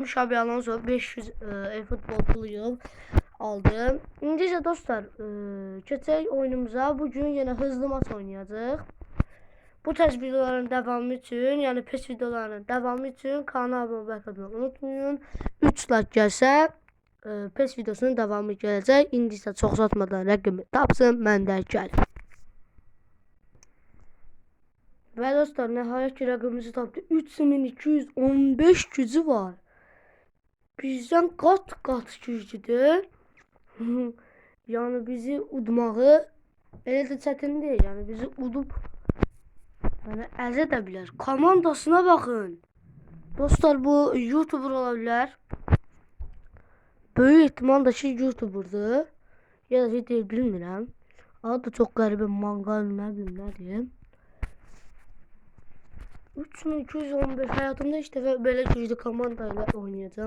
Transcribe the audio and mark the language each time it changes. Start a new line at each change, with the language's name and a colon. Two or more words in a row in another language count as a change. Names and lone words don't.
Azerbaijani: Xabi Alonso 500 futbol pulu aldım. İngilizce dostlar, keçək oyunumuza.
Turkish: Bugün yine hızlı maç oynayacağıq. Bu tarz videoların devamı için, yani PES videolarının devamı için kanala abone olmayı unutmayın.
Azerbaijani: 3 like gəlsə PES videosunun devamı gələcək. İndi isə çox uzatmadan rəqəmi tapsın, mən də gəlim. Ve dostlar, nihayet ki rəqəmimizi tapdı. 3215 gücü var. Bizden kat güclüdür. Yani bizi udmağı elə də çətin deyil. Yani bizi udub yani əzə də bilər.
Turkish: Komandasına bakın. Dostlar, bu YouTuber olabilir. Böyük ihtimalle ki YouTuber'dır.
Azerbaijani: Ya da şey değil, bilmirəm. Adı da çok qəribə, mangal, nə bilim, nə deyim.
Turkish: 3215 hayatımda işte böyle güçlü komandayla oynayacağım.